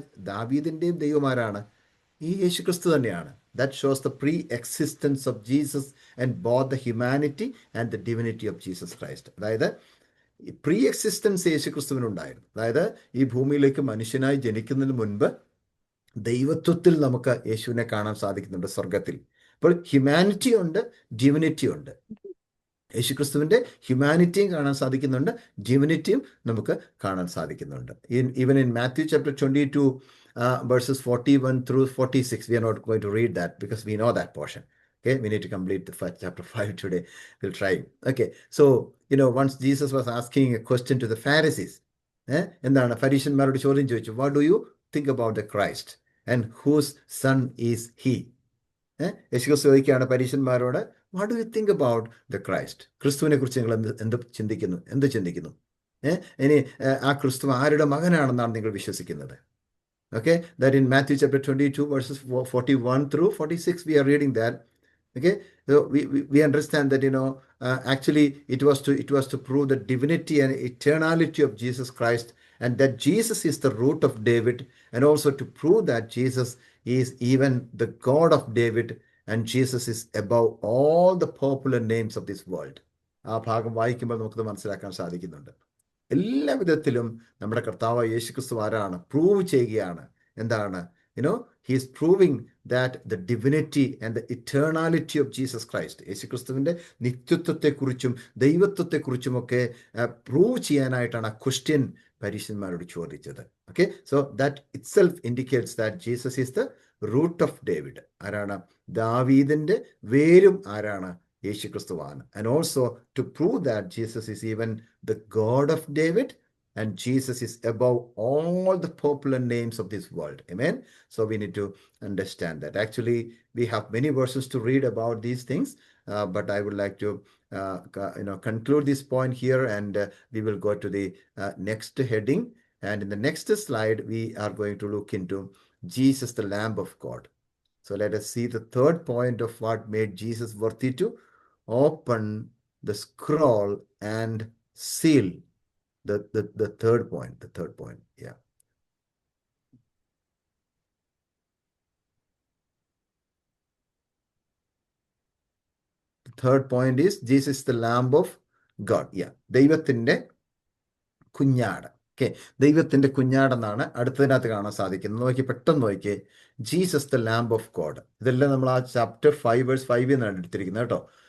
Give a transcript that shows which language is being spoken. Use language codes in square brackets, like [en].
[ml] ദാവീദിന്റെയും ദൈവമാരാണ്? ഈ യേശുക്രിസ്തു തന്നെയാണ്. [en] That shows the pre-existence of Jesus and both the humanity and the divinity of Jesus Christ. [ml] അതായത് pre existence യേശുക്രിസ്തുവിനുണ്ടായിരുന്നു. അതായത് ഈ ഭൂമിയിലേക്ക് മനുഷ്യനായി ജനിക്കുന്നതിന് മുൻപ് ദൈവത്വത്തിൽ നമുക്ക് യേശുവിനെ കാണാൻ സാധിക്കുന്നുണ്ട് സ്വർഗത്തിൽ. അപ്പോൾ ഹ്യൂമാനിറ്റി ഉണ്ട്, ഡിവിനിറ്റി ഉണ്ട്. യേശുക്രിസ്തുവിന്റെ ഹ്യൂമാനിറ്റിയും കാണാൻ സാധിക്കുന്നുണ്ട്, ഡിവിനിറ്റിയും നമുക്ക് കാണാൻ സാധിക്കുന്നുണ്ട്. [en] Even in Matthew chapter 22 verses 41 through 46, we are not going to read that because we know that portion. Okay, we need to complete the chapter 5 today. We'll try. Okay, so once Jesus was asking a question to the Pharisees, [ml] എന്താണ് ഫരീശന്മാരോട് ചോദ്യം ചോദിച്ചു, [en] what do you think about the Christ and whose son is he? [ml] യേശുക്രിസ്തു ചോദിക്കുകയാണ് പരീശന്മാരോട്, [en] What do you think about the Christ? [ml] ക്രിസ്തുവിനെ കുറിച്ച് നിങ്ങൾ എന്ത് ചിന്തിക്കുന്നു? ഇനി ആ ക്രിസ്തു ആരുടെ മകനാണെന്നാണ് നിങ്ങൾ വിശ്വസിക്കുന്നത്? [en] Okay, that in Matthew chapter 22 verses 41 through 46 we are reading that. Okay, so we understand that actually it was to prove the divinity and eternality of Jesus Christ, and that Jesus is the root of David, and also to prove that Jesus is even the God of David, and Jesus is above all the popular names of this world. [ml] ആ ഭാഗം വായിക്കുമ്പോൾ നമുക്കത് മനസ്സിലാക്കാൻ സാധിക്കുന്നുണ്ട്. എല്ലാ വിധത്തിലും നമ്മുടെ കർത്താവായ യേശുക്രിസ്തു ആരാണ്? പ്രൂവ് ചെയ്യുകയാണ്. എന്താണ്? [en] he is proving that the divinity and the eternality of Jesus Christ, [ml] യേശുക്രിസ്തുവിന്റെ നിത്യത്വത്തെക്കുറിച്ചും ദൈവത്വത്തെക്കുറിച്ചുമൊക്കെ പ്രൂവ് ചെയ്യാനായിട്ടാണ് ആ ക്വസ്റ്റ്യൻ പരീശന്മാരോട് ചോദിച്ചത്. [en] Okay, so that itself indicates that Jesus is the root of David. [ml] ആരാണ്? ദാവീദിന്റെ വേരും ആരാണ്? യേശുക്രിസ്തുവാണ്. [en] And also to prove that Jesus is even the God of David, and Jesus is above all the popular names of this world. Amen. So we need to understand that. Actually, we have many verses to read about these things, but I would like to conclude this point here, and we will go to the next heading. And in the next slide, we are going to look into Jesus, the Lamb of God. So let us see the third point of what made Jesus worthy to open the scroll and seal. The third point. Yeah. The third point is Jesus is the Lamb of God. [ml] Yeah. ദൈവത്തിന്റെ കുഞ്ഞാട്. Okay, ദൈവത്തിന്റെ കുഞ്ഞാടെന്നാണ് അടുത്തതിനകത്ത് കാണാൻ സാധിക്കുന്നത്. പെട്ടെന്ന് നോക്കിയേ, [en] Jesus the lamb of God. [ml] ഇതെല്ലാം നമ്മൾ ആ ചാപ്റ്റർ 5 verse 5 എന്നാണ് എടുത്തിരിക്കുന്നത് കേട്ടോ.